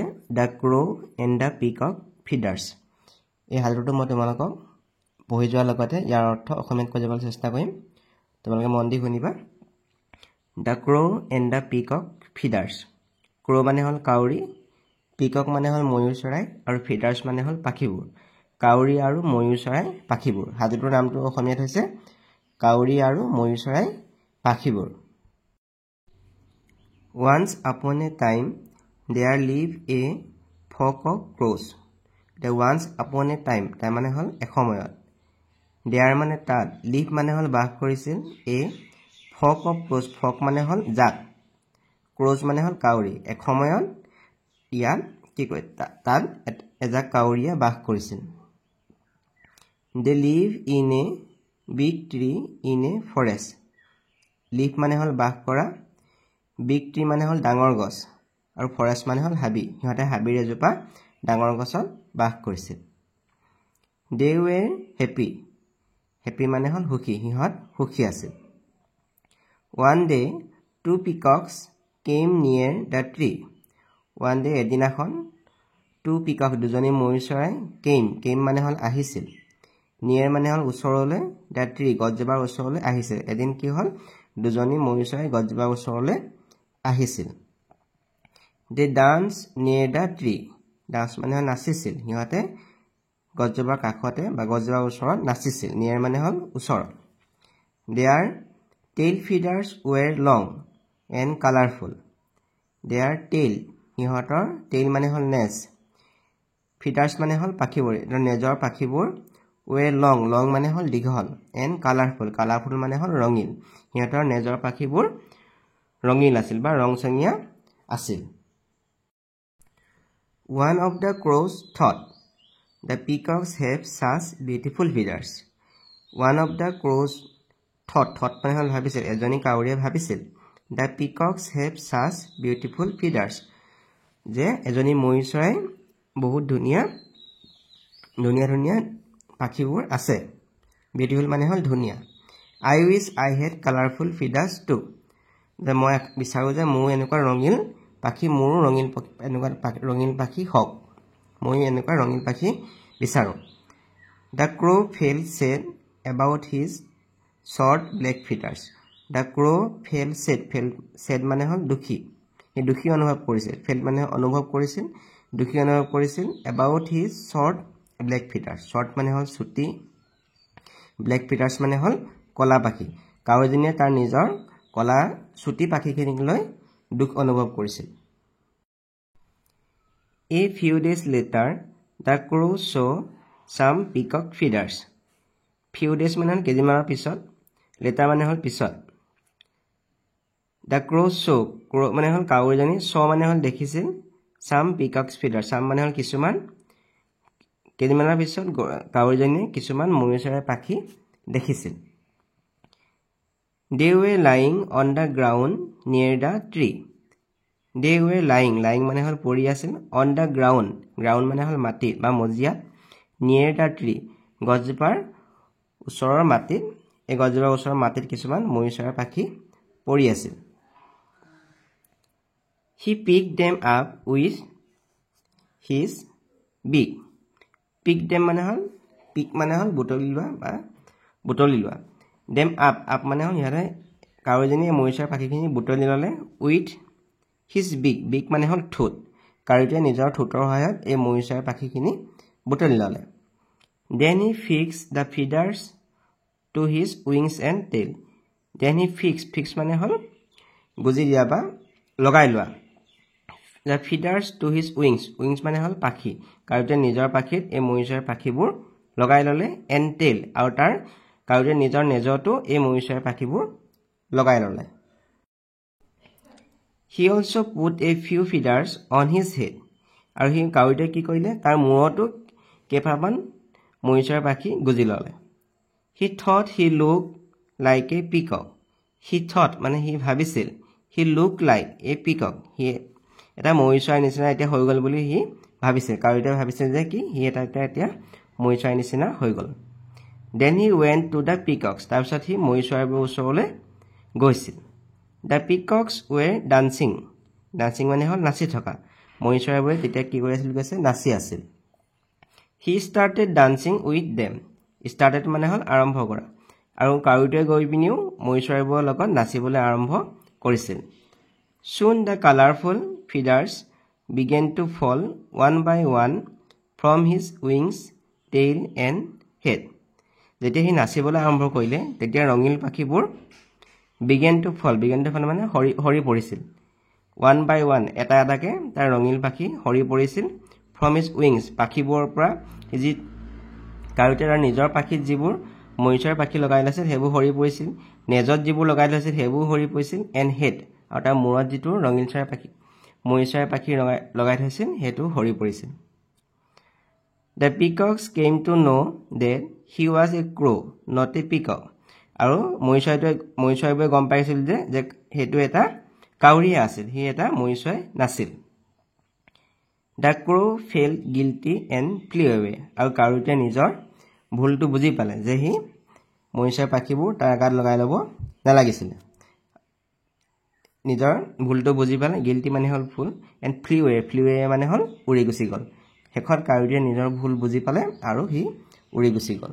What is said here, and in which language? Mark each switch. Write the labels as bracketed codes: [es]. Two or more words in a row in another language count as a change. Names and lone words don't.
[as] দ্য ক্ৰো এণ্ড দ্য পিকক ফিডাৰ্ছ এই সাধুটো মই তোমালোকক পঢ়ি যোৱাৰ লগতে ইয়াৰ অৰ্থ অসমীয়াত কৈ যাবলৈ চেষ্টা কৰিম তোমালোকে মন দি শুনিবা দ্য ক্ৰো এণ্ড দ্য পিকক ফিডাৰ্ছ ক্ৰো মানে হ'ল কাউৰী পিকক মানে হ'ল ময়ূৰ চৰাই আৰু ফিডাৰ্ছ মানে হ'ল পাখিবোৰ কাউৰী আৰু ময়ূৰ চৰাই পাখিবোৰ সাধুটোৰ নামটো অসমীয়াত হৈছে কাউৰী আৰু ময়ূৰ চৰাই পাখিবোৰ [en] Once upon a time there lived a flock of crows the once upon a time [as] তাৰ মানে হ'ল এসময়ত [en] there [as] মানে তাত [en] live [as] মানে হ'ল বাস কৰিছিল [en] a flock of crows flock [as] মানে হ'ল জাক [en] crows [as] মানে হ'ল কাউৰী এসময়ত ইয়াত কি কয় তাত এজাক কাউৰীয়ে বাস কৰিছিল [en] they live in a big tree in a forest [as] live মানে হ'ল বাস কৰা [en] big tree [as] মানে হ'ল ডাঙৰ গছ আৰু forest মানে হ'ল হাবি হিহতে হাবিৰ এজোপা ডাঙৰ গছত বাস কৰিছিল they [en] were happy happy [as] মানে হ'ল সুখী হিহত সুখী আছিল [en] one day two peacocks came near the tree one day এদিনাখন two peacock [as] দুজনী ময়ূৰ চৰাই [en] came [as] মানে হ'ল আহিছিল near মানে হ'ল ওচৰলৈ [en] the tree [as] গছজোপাৰ ওচৰলৈ আহিছিল এদিন কি হ'ল দুজনী ময়ূৰ চৰাই গছজোপাৰ ওচৰলৈ আহিছিল [en] they danced near the tree [as] dance মানে হ'ল নাচিছিল হিহতে গছজোপাৰ কাষতে বা গছজোপাৰ ওচৰত নাচিছিল near মানে হ'ল ওচৰত [en] their tail feathers were long and colorful their tail [as] হিহতৰ tail মানে হ'ল নেজ feathers মানে হ'ল পাখিবোৰ নেজৰ পাখিবোৰ [en] were long [as] মানে হ'ল দীঘল [en] and colorful [as] মানে হ'ল ৰঙীন হিহতৰ নেজৰ পাখিবোৰ ৰঙীন আছিল বা ৰংচঙীয়া আছিল [en] one of the crows thought the peacocks have such beautiful feathers one of the crows thought [as] মানে হ'ল ভাবিছিল এজনী কাউৰীয়ে ভাবিছিল [en] the peacocks have such beautiful feathers [as] যে এজনী ময়ূৰ চৰাই বহুত ধুনীয়া পাখিবোৰ আছে বিউটিফুল মানে হ'ল ধুনীয়া [en] I wish I had colorful feathers too [as] যে মই বিচাৰো যে মোৰ এনেকুৱা ৰঙীন পাখি মোৰো ৰঙীন পাখি হওক মই এনেকুৱা ৰঙীন পাখি বিচাৰো [en] The crow felt sad about his short black feathers The crow felt sad [as] মানে হ'ল দুখী এই দুখী অনুভৱ কৰিছিল felt মানে অনুভৱ কৰিছিল দুখী অনুভৱ কৰিছিল [en] about his short black feathers [as] short মানে হ'ল ছুটি [en] black feathers [as] মানে হ'ল কলা পাখি কাউৰীজনীয়ে তাৰ নিজৰ কলা ছুটি পাখিখিনিক লৈ দুখ অনুভৱ কৰিছিল [en] A few days later the crow saw some peacock feathers few days [as] মানে হ'ল কেইদিনমানৰ পিছত later মানে হ'ল পিছত [en] The crow saw [as] crow মানে হ'ল কাউৰীজনী saw মানে হ'ল দেখিছিল [en] some peacock feathers [as] some মানে হ'ল কিছুমান কেইদিনমানৰ পিছত কাউৰীজনী কিছুমান ময়ূৰ চৰাই পাখি দেখিছিল [en] They were lying on the ground near the tree They were lying [as] মানে হ'ল পৰি আছিল [en] on the ground [as] মানে হ'ল মাটি বা মজিয়া [en] near the tree [as] গছজোপাৰ ওচৰৰ মাটিত এই গছজোপাৰ ওচৰৰ মাটিত কিছুমান ময়ূৰ চৰাই পাখি পৰি আছিল [en] He picked them up with his beak pick them [as] মানে হ'ল [en] pick [as] মানে হ'ল বুটলি লোৱা [en] them up [as] মানে হ'ল ইয়াৰে কাউৰীজনীয়ে ময়ূৰ চৰাই পাখিখিনি বুটলি ল'লে [en] with his beak [as] মানে হ'ল ঠোঁট কাউৰীটোৱে নিজৰ ঠোঁটৰ সহায়ত এই ময়ূৰ চৰাই পাখিখিনি বুটলি ল'লে [en] then he fixed the feathers to his wings and tail then he fix [as] মানে হ'ল গুজি দিয়া বা লগাই লোৱা [en] the feathers to his wings [as] মানে হ'ল পাখি কাউৰীটোৱে নিজৰ পাখিত এই ময়ূৰ চৰাই পাখিবোৰ লগাই ল'লে [en] and tail [as] আৰু তাৰ কাউৰীটোৱে নিজৰ নেজতো এই ময়ূৰ চৰাই পাখিবোৰ লগাই ল'লে [en] He also put a few feathers on his head [as] আৰু হি কাউৰীটোৱে কি কৰিলে তাৰ মূৰতো কেইটামান ময়ূৰ চৰাই পাখি গুজি ল'লে [en] He thought he looked like a peacock He thought [as] মানে হি ভাবিছিল [en] He looked like a peacock [as] হি এটা ময়ূৰ চৰাই নিচিনা এতিয়া হৈ গ'ল বুলি হি ভাবিছিল কাউৰীটোৱে ভাবিছিল যে কি হি এটা এতিয়া ময়ূৰ চৰাই নিচিনা হৈ গ'ল [en] Then he went to the peacocks. [as] তাৰপিছত সি ময়ূৰ চৰাইবোৰৰ ওচৰলৈ গৈছিল. [en] The peacocks were dancing. [as] Dancing মানে হ'ল নাচি থকা. ময়ূৰ চৰাইবোৰে তেতিয়া কি কৰি আছিল কৈছে নাচি আছিল. [en] He started dancing with them. [as] Started মানে হ'ল আৰম্ভ কৰা. আৰু কাউৰীটোৱে গৈ পিনিও ময়ূৰ চৰাইবোৰৰ লগত নাচিবলৈ আৰম্ভ কৰিছিল. [en] Soon the colorful feathers began to fall one by one from his wings, tail and head. [as] যেতিয়া সি নাচিবলৈ আৰম্ভ কৰিলে তেতিয়া ৰঙীন পাখিবোৰ [en] began to fall [as] মানে হৰি পৰিছিল. [en] One by one [as] এটা এটাকে তাৰ ৰঙীন পাখি হৰি পৰিছিল. [en] From his wings [as] পাখিবোৰৰ পৰা যি কাউৰীটোৱে তাৰ নিজৰ পাখিত যিবোৰ ময়ূৰ চৰাইৰ পাখি লগাই লৈছিল সেইবোৰ হৰি পৰিছিল. নেজত যিবোৰ লগাই লৈছিল সেইবোৰ হৰি পৰিছিল. [en] and head [as] আৰু তাৰ মূৰত যিটো ৰঙীন চৰাইৰ পাখি ময়ূৰ চৰাইৰ পাখি লগাই থৈছিল সেইটো হৰি পৰিছিল. [en] The peacocks came to know that he was a crow, not a peacock. [as] আৰু ময়ূৰ চৰাইবোৰে গম পাইছিল যে সেইটো এটা কাউৰীয়ে আছিল, সি এটা ময়ূৰ চৰাই নাছিল. [en] The crow felt guilty and flew away. [as] আৰু কাউৰীটোৱে নিজৰ ভুলটো বুজি পালে যে সি ময়ূৰ চৰাইৰ পাখিবোৰ তাৰ গাত লগাই ল'ব নালাগিছিলে. নিজৰ ভুলটো বুজি পালে. গিল্টি মানে হ'ল ভুল. [en] and flew away [as] মানে হ'ল উৰি গুচি গ'ল. শেষত কাউৰীটোৱে নিজৰ ভুল বুজি পালে আৰু সি উৰি গুচি গ'ল.